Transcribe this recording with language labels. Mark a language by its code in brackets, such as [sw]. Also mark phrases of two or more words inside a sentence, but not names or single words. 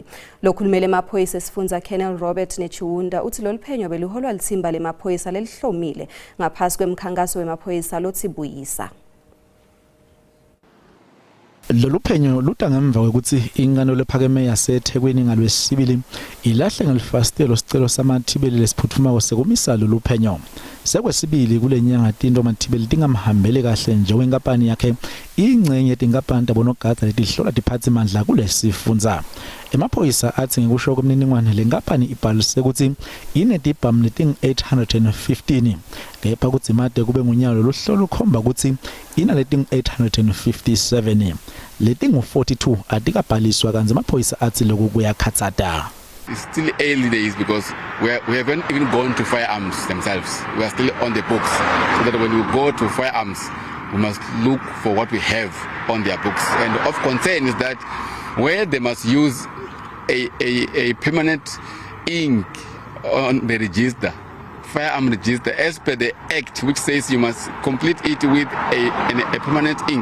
[ss] Lokhulumele emaphoyisa esifundza Colonel Robert Nechiwunda uthi loluphenyo beluholwa lithimba lemaphoyisa lelihlomile ngaphasi kwemkhankaso wemaphoyisa lotsibuyisa. Lolu phenyo luta ngemva ukuthi ingano lephakeme yaseThekwini ngalwesibili ilahle ngelifastelo sicelo samathibeli lesiphuthuma sekumisa lolu phenyo. Sekwesibili kulenyanga tinto mathibeli tingamhambele kahle njengenkampani yakhe ingcenye tinkampani tabonogadza letihlola tiphatsimandla kulesifundza. Emaphoyisa athi ngekusho kwemininingwane lenkampani ibhalise ukuthi inetibhamu leting-815 kepha kutsi made kube ngunyalo luhlolo lukhomba ukuthi inaleting-857 letingu-42 atikabhaliswa kanzi amaphoyisa athi lokhu kuyakhatsata. [en] It's still early days because we haven't even gone to firearms themselves. We are still on the books. So that when we go to firearms, we must look for what we have on their books. And of concern is that where they must use a permanent ink on the register, firearm register, as per the act which says you must complete it with a permanent ink.